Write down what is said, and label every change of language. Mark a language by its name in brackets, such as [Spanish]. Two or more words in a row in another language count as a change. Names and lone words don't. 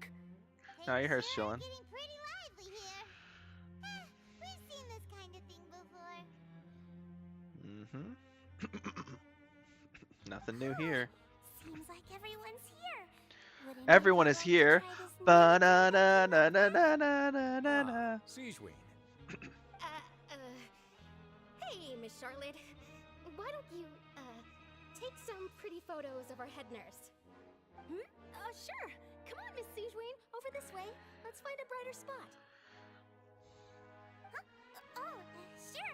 [English] No, your hair's chilling. Getting pretty lively here. We've seen this kind of thing before. Nothing new here. Seems like everyone's here. Wouldn't Everyone you is like here. to try this new Ba-na-na-na-na-na-na-na-na. Sijuin. Hey, Miss Charlotte. Why don't you, take some pretty photos of our head nurse? Sure. Come on, Miss Sijuin. Over this way. Let's find a brighter spot. Huh? Oh, sure.